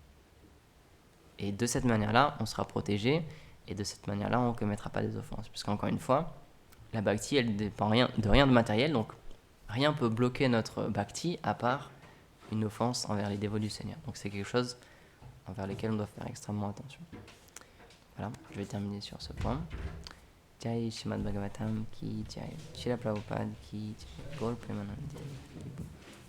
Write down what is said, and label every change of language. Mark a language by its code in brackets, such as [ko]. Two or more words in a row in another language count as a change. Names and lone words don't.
[fr] Et de cette manière-là, on sera protégé, et de cette manière-là, on ne commettra pas des offenses. Puisqu'encore une fois, la bhakti, elle ne dépend de rien de matériel, donc rien ne peut bloquer notre bhakti à part une offense envers les dévots du Seigneur. Donc c'est quelque chose envers lequel on doit faire extrêmement attention. Voilà, je vais terminer sur ce point. [hi] जय श्रीमद् भागवतम् की जय, श्रील प्रभुपाद की जय, गौर प्रेमानंदे.